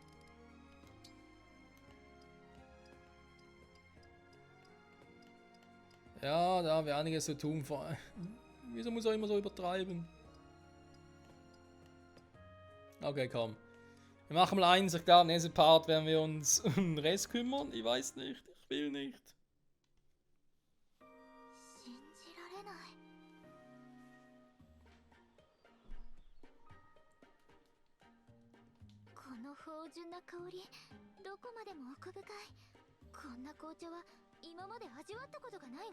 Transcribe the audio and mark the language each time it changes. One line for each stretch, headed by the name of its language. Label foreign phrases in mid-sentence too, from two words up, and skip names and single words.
German: Ja, da haben wir einiges zu tun. Wieso muss er immer so übertreiben? Okay, komm. Wir machen mal eins, ich glaube, im nächsten Part werden wir uns um den Rest kümmern. Ich weiß nicht, ich will nicht.
Japanese: 信じられない。この芳醇な香り、どこまでも奥深い。こんな紅茶は今まで味わったことがないわ。